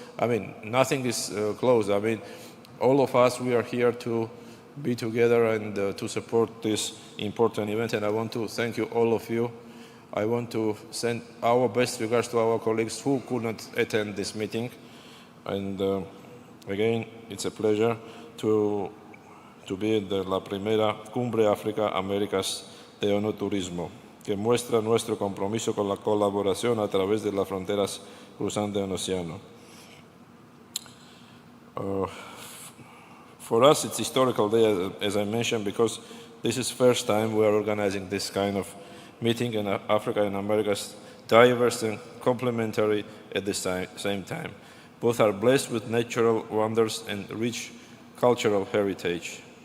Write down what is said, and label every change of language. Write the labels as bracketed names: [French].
[English] I mean, nothing is close. I mean, all of us, we are here to be together and to support this important event, and I want to thank you, all of you. I want to send our best regards to our colleagues who could not attend this meeting. And again, it's a pleasure to be in [Spanish] la primera Cumbre África Américas de ONU Turismo, que muestra nuestro compromiso con la colaboración a través de las fronteras cruzando el océano. [English] For us, it's a historical day, as I mentioned, because this is the first time we are organizing this kind of meeting in Africa and Americas, diverse and complementary at the same time. Both are blessed with natural wonders and rich cultural heritage.